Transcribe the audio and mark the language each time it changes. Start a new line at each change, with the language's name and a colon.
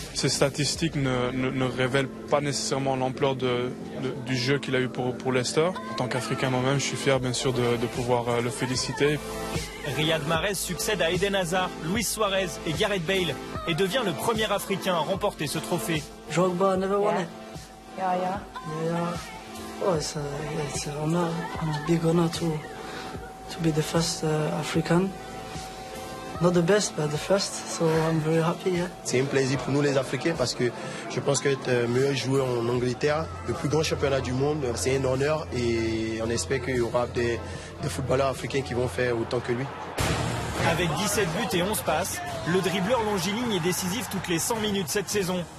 French: Ces statistiques ne révèlent pas nécessairement l'ampleur du jeu qu'il a eu pour Leicester. En tant qu'Africain moi-même, je suis fier bien sûr de pouvoir le féliciter. Riyad Mahrez succède à Eden Hazard, Luis Suarez et Gareth Bale et devient le premier Africain à remporter ce trophée.
English: Drogba never won it. Yeah. Oh, it's an honor, a big honor to be the first African. Not the best, but the first, so I'm very happy. Yeah.
French: C'est un plaisir pour nous les Africains parce que je pense qu'être meilleur joueur en Angleterre, le plus grand championnat du monde, c'est un honneur et on espère qu'il y aura des footballeurs africains qui vont faire autant que lui. Avec 17 buts et 11 passes, le dribbleur longiligne est décisif toutes les 100 minutes cette saison.